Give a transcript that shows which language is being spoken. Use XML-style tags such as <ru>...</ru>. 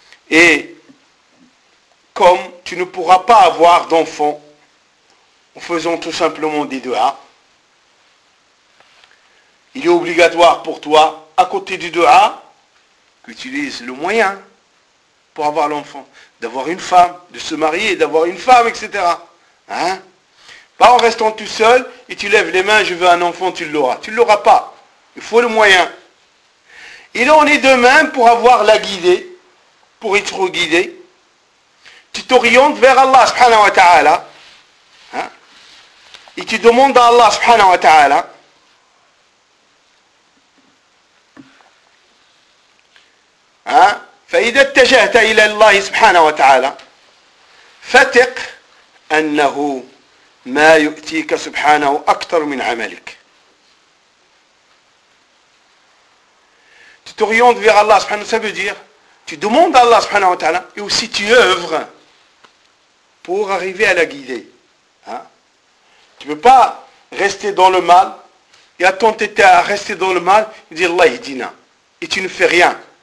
<fr>Et comme tu ne pourras pas avoir d'enfant en faisant tout simplement des doua, il est obligatoire pour toi, à côté du doua, qu'utilise le moyen pour avoir l'enfant, d'avoir une femme, de se marier, d'avoir une femme, etc. Hein? Pas en restant tout seul, et tu lèves les mains, je veux un enfant, tu l'auras. Tu ne l'auras pas. Il faut le moyen. Et là, on est de même pour avoir la guidée, pour être guidé. Tu t'orientes vers Allah, subhanahu wa ta'ala. Hein? Et tu demandes à Allah, subhanahu wa ta'ala,</fr> <ar>فإذا اتجهت إلى الله سبحانه وتعالى فتق أنه ما يؤتيك سبحانه أكثر من عملك.</ar> <fr>Tu t'orientes vers Allah سبحانه, ça veut dire tu demandes à Allah سبحانه وتعالى et aussi tu œuvres pour arriver à la guider. Hein? Tu ne peux pas rester dans le mal et attendre à rester dans le mal et dire Allah ihdina et tu ne fais rien.</fr>